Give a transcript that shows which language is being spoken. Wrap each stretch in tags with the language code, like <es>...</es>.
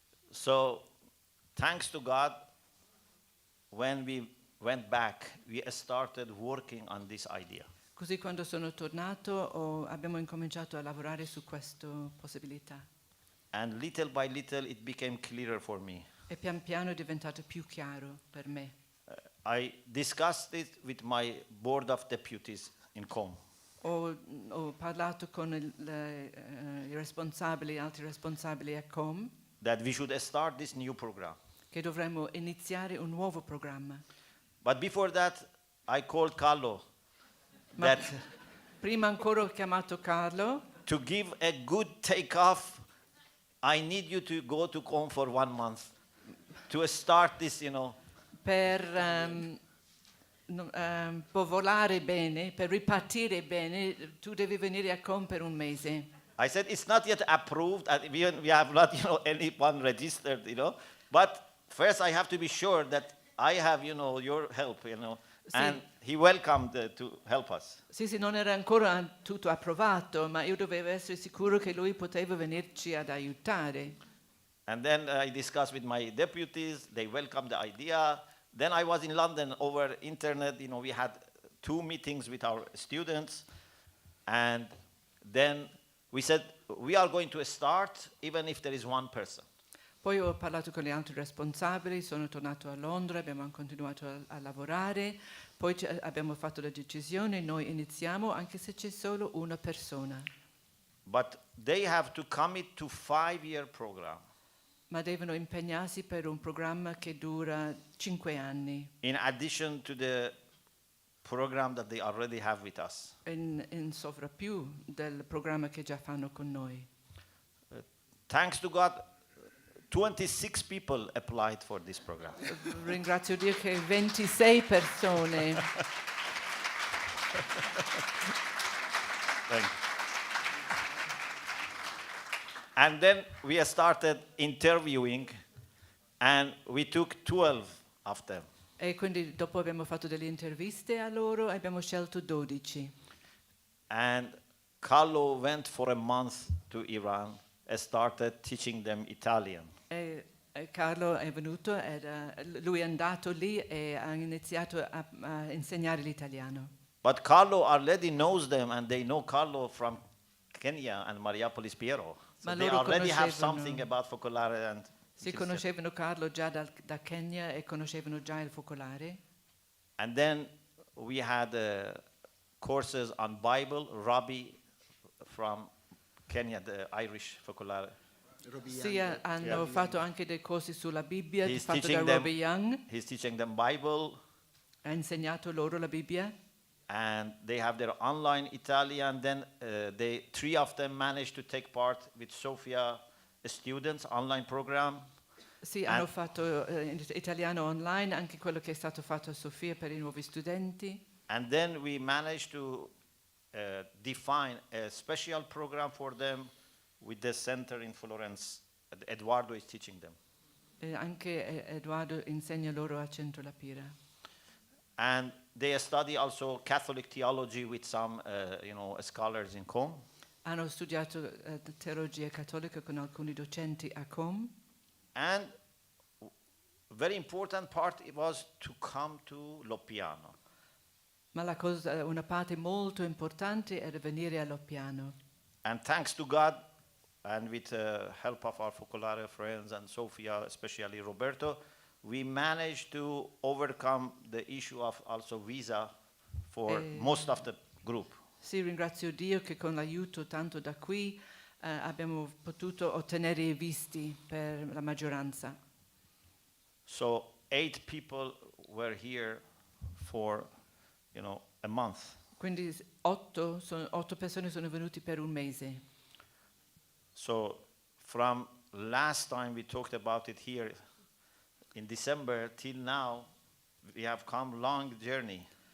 <en>So thanks to God, when we went back, we started working on this idea.</en> <it>Così quando sono tornato abbiamo incominciato a lavorare su questa possibilità.</it> <en>And little by little it became clearer for me.</en> <it>E pian piano è diventato più chiaro per me.</it> <en>I discussed it with my board of deputies in Com.</en> <it>Ho parlato con i responsabili, altri responsabili a Com,</it> <en>That we should start this new program.</en> <it>che dovremmo iniziare un nuovo programma.</it> <en>But before that, I called Carlo</en> <it>Ma</it> <en>that</en> <it>prima ancora ho chiamato Carlo.</it> <en>to give a good takeoff, I need you to go to Com for 1 month to start this,</en> <it>Per può volare bene, per ripartire bene, tu devi venire a Com per un mese.</it> <en>I said, it's not yet approved. We have not, anyone registered, But first I have to be sure that I have, your help,</en> <it>Sì.</it> <en>And he welcomed to help us.</en> <it>Sì, non era ancora tutto approvato, ma io dovevo essere sicuro che lui poteva venirci ad aiutare.</it> <en>And then I discussed with my deputies. They welcomed the idea. Then I was in London over internet. We had 2 meetings with our students. And then we said, we are going to start even if there is 1 person.</en> <it>Poi ho parlato con gli altri responsabili, sono tornato a Londra, abbiamo continuato a lavorare, poi abbiamo fatto la decisione, noi iniziamo anche se c'è solo una persona.</it> <en>But they have to commit to 5-year program.</en> <it>Ma devono impegnarsi per un programma che dura 5 anni.</it> <en>In addition to the program that they already have with us.</en> <it>In sovrappiù del programma che già fanno con noi.</it> <en>Thanks to God, 26 people applied for this program.</en> <it>Ringrazio Dio che 26 persone.</it> <en>Thank you. And then we started interviewing, and we took 12 of them.</en> <it>E quindi dopo abbiamo fatto delle interviste a loro e abbiamo scelto 12.</it> <en>And Carlo went for a month to Iran and started teaching them Italian.</en> <it>E Carlo è venuto, lui è andato lì e ha iniziato a insegnare l'italiano.</it> <en>But Carlo already knows them, and they know Carlo from Kenya and Mariapolis Piero. So</en> <it>Ma</it> <en>they</en> <it>loro</it> <en>already have something about focolare and</en> <it>Si conoscevano Carlo già da Kenya e conoscevano già il focolare.</it> <en>And then we had courses on Bible. Robbie from Kenya, the Irish focolare.</en> <it>Sì, hanno fatto anche dei corsi sulla Bibbia,</it> <en>He's</en> <it>fatto da</it> <en>teaching them-</en> <it>Robbie Young,</it> <en>He's teaching them Bible,</en> <it>ha insegnato loro la Bibbia.</it> <en>and they have their online Italian. Then 3 of them managed to take part with Sophia students online program.</en> <it>Sì, hanno fatto italiano online, anche quello che è stato fatto a Sofia per i nuovi studenti.</it> <en>And then we managed to define a special program for them with the center in Florence. Eduardo is teaching them.</en> <it>E anche Edoardo insegna loro a Centro La Pira.</it> <en>And they study also Catholic theology with some, scholars in Com.</en> <it>Hanno studiato teologia cattolica con alcuni docenti a Com.</it> <en>And very important part it was to come to Loppiano.</en> <it>Ma una parte molto importante era venire a Loppiano.</it> <en>And thanks to God, and with the help of our focolare friends and Sophia, especially Roberto, we managed to overcome the issue of also visa for most of the group.</en> <it>Sì, ringrazio Dio che con l'aiuto tanto da qui abbiamo potuto ottenere i visti per la maggioranza.</it> <en>So 8 people were here for, a month.</en> <it>Quindi 8 persone sono venute per un mese.</it> <en>So from last time we talked about it here in December till now, we have come long journey.</en>